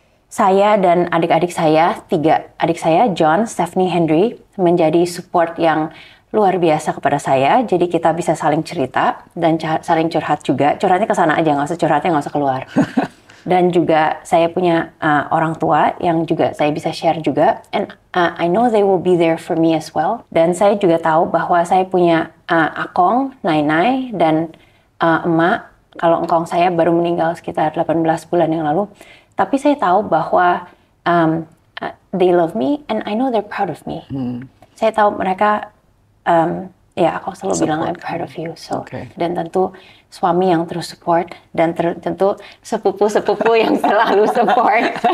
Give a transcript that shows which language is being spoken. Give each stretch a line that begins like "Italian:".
Indonesian: Saya dan adik-adik saya, 3 adik saya, John, Stephanie, Henry, menjadi support yang luar biasa kepada saya. Jadi kita bisa saling cerita dan saling curhat juga. Curhatnya ke sana aja, nggak usah curhatnya nggak usah keluar. Dan juga saya punya orang tua yang juga saya bisa share juga.
English: And I know they will be there for me as well.
Indonesian: Dan saya juga tahu bahwa saya punya akong, nainai, dan emak. Kalau engkong saya baru meninggal sekitar 18 bulan yang lalu. Tapi saya tahu bahwa
English: they love me and I know they're proud of me.
Indonesian: Saya tahu mereka, aku selalu bilang
English: I'm proud of you.
Indonesian: So, dan tentu suami yang terus support dan tentu sepupu-sepupu yang selalu support.